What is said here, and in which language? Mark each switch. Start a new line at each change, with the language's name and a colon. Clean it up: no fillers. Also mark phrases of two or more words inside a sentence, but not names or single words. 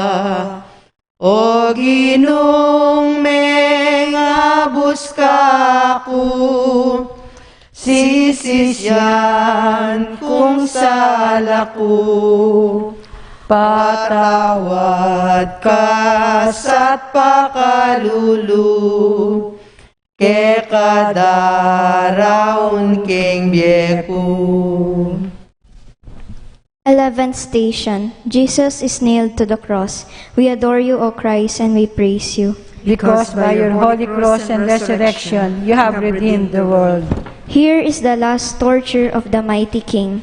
Pampanga: O Ginong mengabus ka ko, sisisyan kung sala ko. Patawad ka sa't pakalulu, ke kadaraon keng biyeko.
English: 11th station. Jesus is nailed to the cross. We adore you, O Christ, and we praise you. because by your holy cross and resurrection you have redeemed the world. Here is the last torture of the mighty King.